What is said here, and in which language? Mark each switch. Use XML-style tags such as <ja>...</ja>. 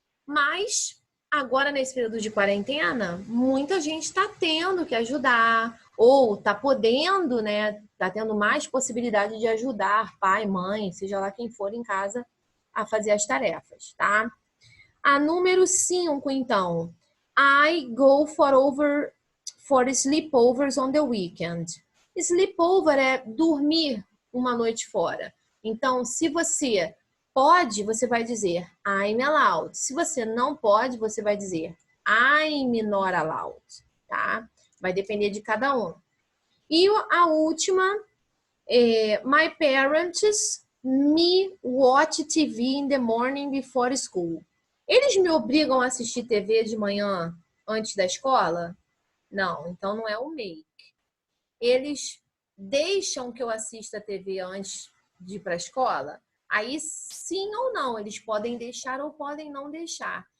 <pt>Mas, agora, nesse período de quarentena, muita gente está tendo que ajudar, ou está podendo, né? Está tendo mais possibilidade de ajudar pai, mãe, seja lá quem for em casa, a fazer as tarefas, tá? A número 5, então.</pt> <en>I go for sleepovers on the weekend.</en> <pt>Sleepover é dormir uma noite fora. Então, se você pode, você vai dizer</pt> <en>I'm allowed.</en> <pt>Se você não pode, você vai dizer</pt> <en>I'm not allowed,</en> <pt>tá? Vai depender de cada um. E a última,</pt> <en>my parents me watch TV in the morning before school.</en> <pt>Eles me obrigam a assistir TV de manhã antes da escola? Não, então não é o make. Eles deixam que eu assista a TV antes de ir para a escola? Aí sim ou não, eles podem deixar ou podem não deixar.</pt>